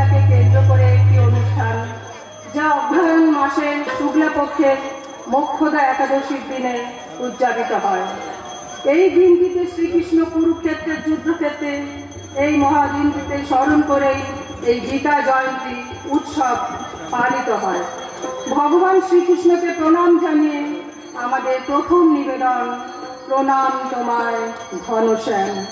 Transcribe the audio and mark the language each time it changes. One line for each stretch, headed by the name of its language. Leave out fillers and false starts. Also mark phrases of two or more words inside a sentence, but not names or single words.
Bangla: কে কেন্দ্র করে এক অনুষ্ঠান যা অগ্রহায়ণ মাসের শুক্লা পক্ষে মোক্ষদা একাদশীর দিনে উদযাপিত হয়। এই দিনটিতে শ্রীকৃষ্ণ কুরুক্ষেত্রের যুদ্ধক্ষেত্রে এই মহাদিনটিতে স্মরণ করেই এই গীতা জয়ন্তী উৎসব পালিত হয়। ভগবান শ্রীকৃষ্ণকে প্রণাম জানিয়ে আমাদের প্রথম নিবেদন প্রণাম তোমায় ঘনশ্যাম।